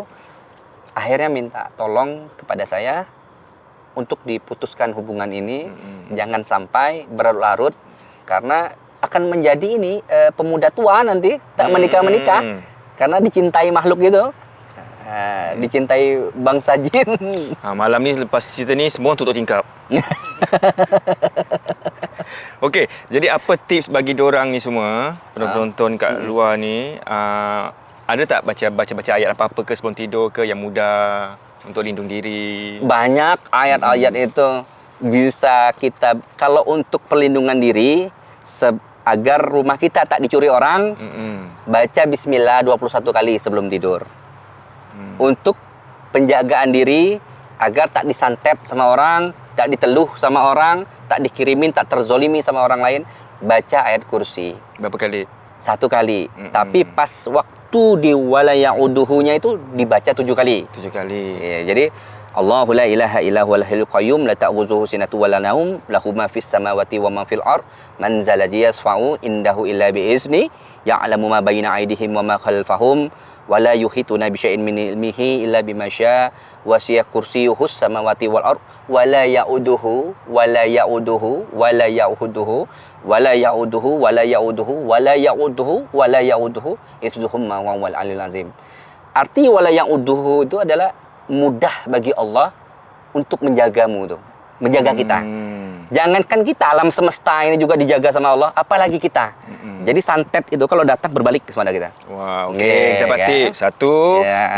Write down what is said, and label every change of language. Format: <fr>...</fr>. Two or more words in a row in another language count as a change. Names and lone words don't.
<id>Akhirnya minta tolong kepada saya untuk diputuskan hubungan ini. Jangan sampai berlarut, karena akan menjadi ini pemuda tua nanti tak menikah karena dicintai makhluk gitu, dicintai bangsa jin.</id> <ms>Malam ni lepas cerita ni semua tutup tingkap. Okey, jadi apa tips bagi diorang ni semua, penonton kat luar ni, ada tak baca ayat apa-apa ke sebelum tidur ke yang mudah untuk lindung diri?</ms> <id>Banyak ayat-ayat itu bisa kita, kalau untuk perlindungan diri agar rumah kita tak dicuri orang, baca bismillah 21 kali sebelum tidur. Untuk penjagaan diri agar tak disantet sama orang, tak diteluh sama orang, tak dikirimin, tak terzolimi sama orang lain, baca ayat kursi. Berapa kali? 1 kali. Tapi pas waktu di wala ya'uduhunya itu dibaca 7 kali. 7 kali. Ya, jadi</id> <ar>الله لا إله إلا هو الحي القيوم لا تأخذه سنة ولا نوم له ما في السماوات وما في الأرض من ذا الذي يشفع عنده إلا بإذنه يعلم ما بين أيديهم وما خلفهم ولا يحيطون بشيء من علمه إلا بما شاء وسع كرسيه السماوات والأرض ولا يؤوده ولا يؤوده ولا يؤوده ولا يؤوده ولا يؤوده ولا يؤوده ولا يؤوده اسدهم ما وال العلي العظيم.</ar> <id>Arti wa la ya'uduhu itu adalah mudah bagi Allah untuk menjagamu tuh, menjaga kita. Jangankan kita, alam semesta ini juga dijaga sama Allah, apalagi kita. Jadi santet itu kalau datang berbalik ke mana kita. Wah, okey. Yeah, Kita dapat kan? tip. Satu, Yeah.</id>